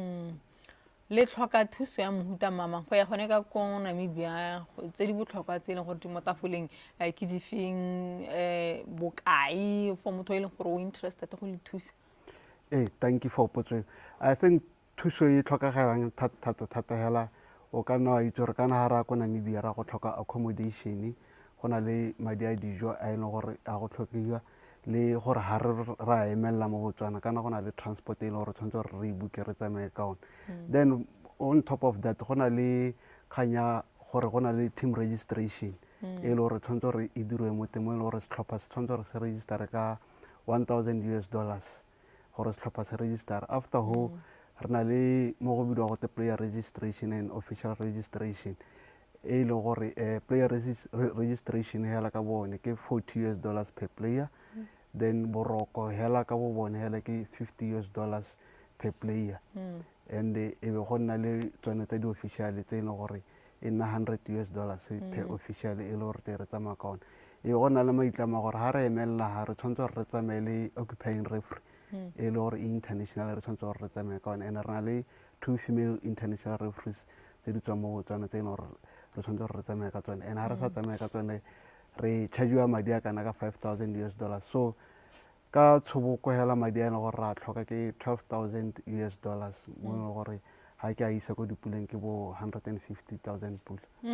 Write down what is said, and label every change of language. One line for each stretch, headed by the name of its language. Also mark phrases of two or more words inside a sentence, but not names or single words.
Tswana: le tlhoka thuso ya mohuta mama go ya gone ka ko Namibia tse di botlhokwa tse e leng gore di mo tafoleng ke difeng bokai for motho e leng gore o interested go le thusa
English: thank you for
Tswana: potso
English: I think
Tswana: thuso e tlhokagalang thata hela o ka nna itse gore kana ha ra ko Namibia ra go tlhoka accommodation go na le madi a dijo a e leng gore a go tlhokiwa le gore ha ra emella mo Botswana kana go na le transport e le gore tshwanetse re ibuke re tsamaye ka one
English: then on top of that
Tswana: go na le khanya gore go na le
English: team registration
Tswana: e le gore tshwanetse re e dirwe mo teng mo e le gore setlhopha se tshwanetse re se register ka $1,000 gore setlhopha se register after ho re na le mo go bidwa go te
English: player registration and official registration
Tswana: e le gore
English: player registration
Tswana: hela ka bone ke $40
English: per player
Tswana: then boroko hela ka bo bone hela ke $50
English: per player
Tswana: and e be go nna le tsone tsa di official tse e leng gore e nna $100
English: per official
Tswana: e le gore re tsamaya ka one e go nna le maitlamo gore ha re emelela ha re tshwanetse gore re tsamaye le
English: occupying referee
Tswana: e le gore international re tshwanetse gore re tsamaye ka one and re na le 2
English: female international referees
Tswana: tse di tswang mo Botswana tse e leng gore re tshwanetse gore re tsamaye ka tsone and ha re sa tsamaye ka tsone re chargiwa madi a kana ka $5,000 so ka tshoboko hela madi a e leng gore ra tlhoka ke $12,000 mo e leng gore ha ke a isa ko dipuleng ke bo 150,000 pula